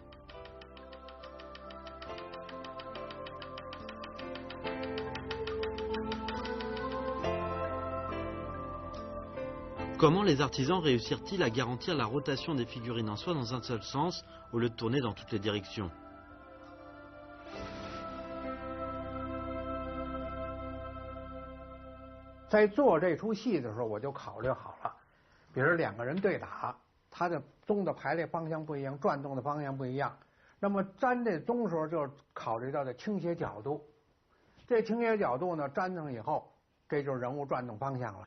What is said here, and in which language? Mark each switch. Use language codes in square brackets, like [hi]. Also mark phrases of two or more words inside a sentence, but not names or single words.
[fr] Comment les artisans réussirent-ils à garantir la rotation des figurines en soie dans un seul sens au lieu de tourner dans toutes les directions? [zh] 在做这出戏的时候，我就考虑好了，比如两个人对打，他的钟的排列方向不一样，转动的方向不一样，那么粘这钟时候就考虑到的倾斜角度，这倾斜角度呢粘上以后，这就是人物转动方向了。